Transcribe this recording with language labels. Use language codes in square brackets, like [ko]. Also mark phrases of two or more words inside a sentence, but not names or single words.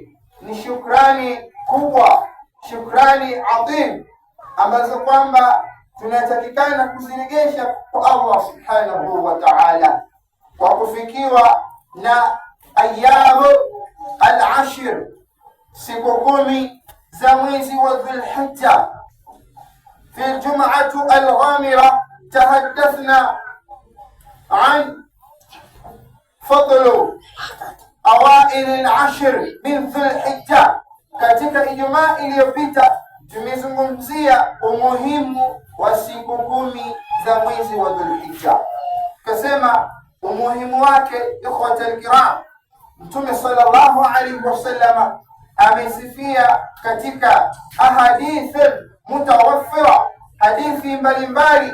[sw] Ni shukrani kubwa, shukrani adhim, ambazo kwamba tunatakikana kuziregesha kwa [ar] الله سبحانه وتعالى, [sw] kwa kufikiwa na [ar] أيام العشر, [sw] siku 10 za mwezi wa Dhulhijja. [ar] في الجمعة الغامرة تحدثنا عن فضل أوائل العشر من ذو الحجة. [sw] Katika Ijumaa iliyopita tumezungumzia umuhimu wa siku 10 za mwezi wa Dhulhijja. Kasema umuhimu wake, [ar] إخوة الكرام, [sw] Mtume [ar] صلى الله عليه وسلم [sw] amesifia katika [ar] أحاديث متوافرة, [sw] hadithi mbalimbali,